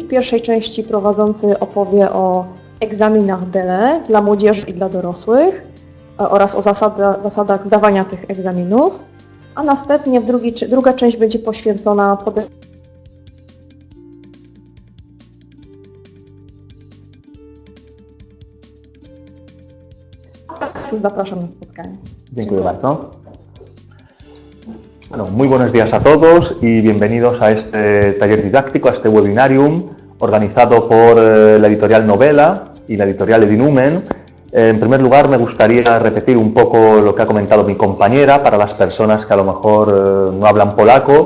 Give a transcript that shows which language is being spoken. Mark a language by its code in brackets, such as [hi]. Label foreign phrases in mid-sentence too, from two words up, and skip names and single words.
[pl] W pierwszej części prowadzący opowie o egzaminach DELE dla młodzieży i dla dorosłych oraz o zasadach zdawania tych egzaminów, a następnie druga część będzie poświęcona Zapraszam na spotkanie. Dziękuję bardzo. [es] Bueno, muy buenos días a todos y bienvenidos a este taller didáctico, a este webinarium organizado por la editorial Novela y la editorial Edilumen. En primer lugar, me gustaría repetir un poco lo que ha comentado mi compañera para las personas que a lo mejor no hablan polaco.